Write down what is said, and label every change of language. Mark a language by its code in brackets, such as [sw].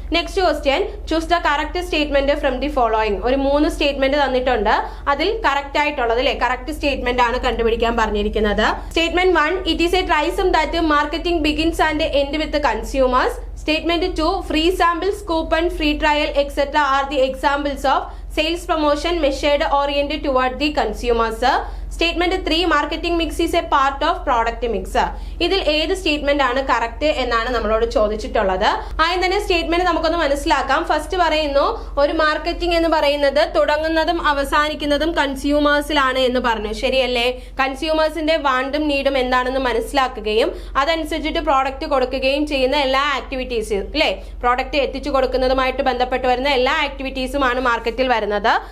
[en] Next question, choose the correct statement from the following. [ml] ഒരു 3 statement തന്നിട്ടുണ്ട്. അതിൽ correct ആയിട്ടുള്ളത് അല്ലെ, കറക്റ്റ് സ്റ്റേറ്റ്മെന്റ് ആണ് കണ്ടുപിടിക്കാൻ പറഞ്ഞിരിക്കുന്നത്. [en] Statement 1, it is a truism that marketing begins and end with consumers. Statement 2, free samples, coupon, free trial, etc. are the examples of sales promotion measured oriented toward the consumers. Statement 3, marketing mix is a part of product mix. [ml] ഇതിൽ ഏത് statement ആണ് correct എന്നാണ് നമ്മളോട് ചോദിച്ചിട്ടുള്ളത്. ആദ്യം തന്നെ statement നമുക്കൊന്ന് മനസ്സിലാക്കാം. ഫസ്റ്റ് പറയുന്നു, ഒരു മാർക്കറ്റിംഗ് എന്ന് പറയുന്നത് തുടങ്ങുന്നതും അവസാനിക്കുന്നതും കൺസ്യൂമേഴ്സിലാണ് എന്ന് പറഞ്ഞു. ശരിയല്ലേ? കൺസ്യൂമേഴ്സിന്റെ വാണ്ടും നീഡും എന്താണെന്ന് മനസ്സിലാക്കുകയും അതനുസരിച്ചിട്ട് പ്രോഡക്റ്റ് കൊടുക്കുകയും ചെയ്യുന്ന എല്ലാ ആക്ടിവിറ്റീസും അല്ലേ, പ്രോഡക്റ്റ് എത്തിച്ചു കൊടുക്കുന്നതുമായിട്ട് ബന്ധപ്പെട്ട് വരുന്ന എല്ലാ ആക്ടിവിറ്റീസുമാണ് മാർക്കറ്റിൽ വരുന്നത്.